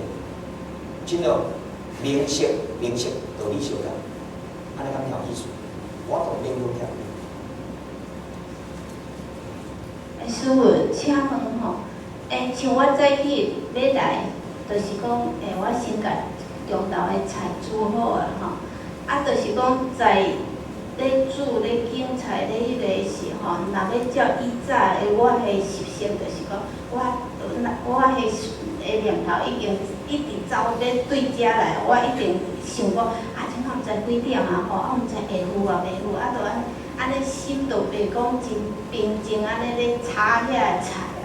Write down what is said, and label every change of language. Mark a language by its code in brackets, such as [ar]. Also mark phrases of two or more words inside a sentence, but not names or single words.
[nan] 真了，明晰道理相同，安尼敢有意思？我同你讲听。师父，请问吼，像我早起要来，就是讲，我先甲中昼的菜煮好啊吼，啊，就是讲在咧煮咧拣菜咧迄个时候，若要照以早的我的习性，就是讲我的念头已经一直走咧对遮来，我一定想讲即摆毋知几点啊吼，毋知会赴啊袂赴，就安尼心就袂讲真平静，安尼咧炒遐个菜啊。